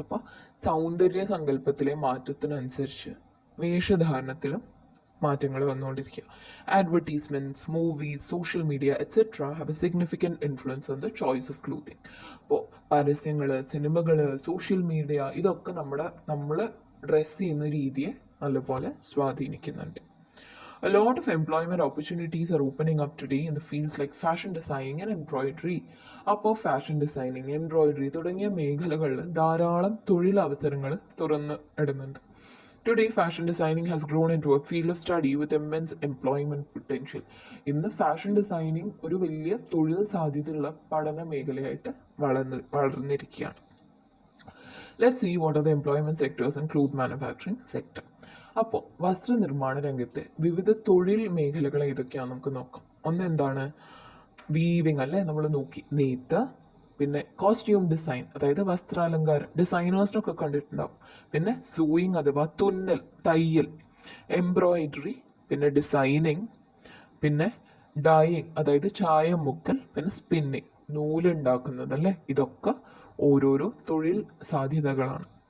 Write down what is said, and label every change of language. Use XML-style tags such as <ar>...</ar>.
<ml>അപ്പോൾ സൗന്ദര്യ സങ്കല്പത്തിലെ മാറ്റത്തിനനുസരിച്ച് വേഷധാരണത്തിലും മാറ്റങ്ങൾ വന്നുകൊണ്ടിരിക്കുക.</ml> <en>Advertisements, movies, social media etcetera have a significant influence on the choice of clothing.</en> <ml>അപ്പോൾ പരസ്യങ്ങൾ, സിനിമകൾ, സോഷ്യൽ മീഡിയ ഇതൊക്കെ നമ്മൾ ഡ്രസ്സ് ചെയ്യുന്ന രീതിയെ നല്ലപോലെ സ്വാധീനിക്കുന്നുണ്ട്.</ml> <en>A lot of employment opportunities are opening up today in the fields like fashion designing and embroidery.</en> <ml>അപ്പോൾ ഫാഷൻ ഡിസൈനിങ്, എംബ്രോയിഡറി തുടങ്ങിയ മേഖലകളിൽ ധാരാളം തൊഴിലവസരങ്ങൾ തുറന്ന് ഇടുന്നുണ്ട്.</ml> <en>Today, fashion designing has grown into a field of study with immense employment potential.</en> <ml>ഇന്ന് fashion designing ഒരു വലിയ തൊഴിൽ സാധ്യതയുള്ള പഠന മേഖലയായിട്ട് വളർന്നിരിക്കുകയാണ്.</ml> <en>Let's see what are the employment sectors in cloth manufacturing sector.</en> <ml>അപ്പോൾ വസ്ത്രനിർമ്മാണ രംഗത്തെ വിവിധ തൊഴിൽ മേഖലകൾ ഏതൊക്കെയാണെന്ന് നമുക്ക് നോക്കാം. ഒന്ന് എന്താണ്? വീവിങ് അല്ലേ, നമ്മൾ നോക്കി. നെയ്ത്ത്, പിന്നെ കോസ്റ്റ്യൂം ഡിസൈൻ, അതായത് വസ്ത്രാലങ്കാരം, ഡിസൈനേഴ്സിനൊക്കെ കണ്ടിട്ടുണ്ടാവും. പിന്നെ സൂയിങ് അഥവാ തുന്നൽ, തയ്യൽ, എംബ്രോയിഡറി, പിന്നെ ഡിസൈനിങ്, പിന്നെ ഡൈയിങ് അതായത് ചായം മുക്കൽ, പിന്നെ സ്പിന്നിങ് നൂലുണ്ടാക്കുന്നത് അല്ലേ. ഇതൊക്കെ ഓരോരോ തൊഴിൽ സാധ്യതകളാണ്.</ml>